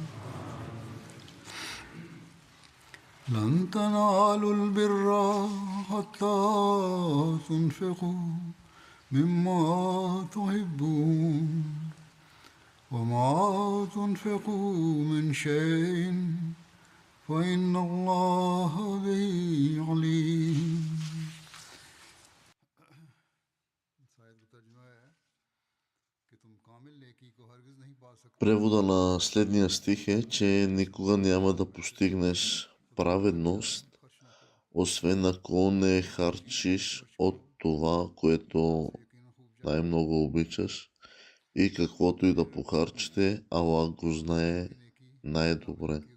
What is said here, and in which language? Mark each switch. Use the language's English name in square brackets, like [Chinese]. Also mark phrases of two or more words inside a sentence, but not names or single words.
[Arabic] لن تنالوا البر حتى تنفقوا مما تحبون وما تنفقوا من شيء فإن الله به عليم. [Bulgarian] Превода на следния стих е, че никога няма да постигнеш праведност, освен ако не харчиш от това, което най-много обичаш, и каквото и да похарчите, Аллах го знае най-добре.